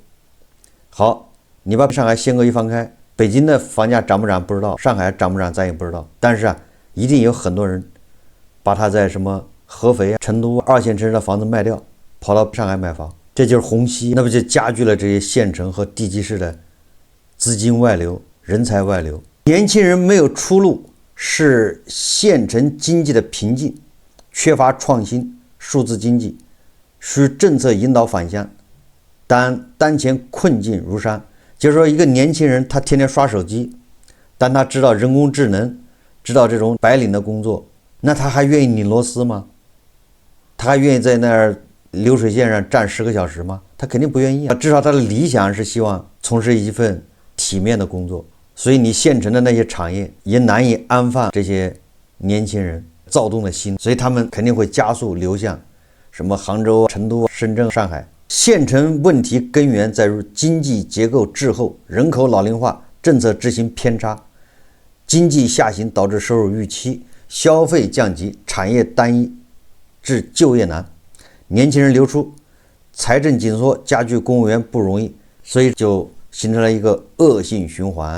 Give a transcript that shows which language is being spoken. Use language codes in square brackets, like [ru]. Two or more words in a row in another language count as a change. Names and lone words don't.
[zh] 好，你把上海限购一放開，北京的房價漲不漲不知道，上海漲不漲咱也不知道，但是一定有很多人把他在什麼合肥、成都2線城市的房子賣掉，跑到上海買房。這就是虹吸，那不就加劇了這些縣城和地级市的資金外流、人才外流。年輕人沒有出路，是縣城經濟的瓶頸，缺乏創新。數字經濟需政策引導返鄉，但當前困境如山。就是說，一個年輕人他天天刷手機，但他知道人工智能，知道這種白領的工作，那他還願意擰螺絲嗎？他還願意在那兒流水線上站10個小時嗎？他肯定不願意啊。至少他的理想是希望從事一份體面的工作。所以你县城的那些產業也難以安放這些年輕人躁動的心，所以他們肯定會加速流向什麼杭州、成都、深圳、上海。縣城問題根源在於經濟結構滯後，人口老齡化，政策執行偏差，經濟下行導致收入預期，消費降級，產業單一，致就業難。年輕人流出，財政緊縮，加劇公務員不容易，所以就形成了一個惡性循環。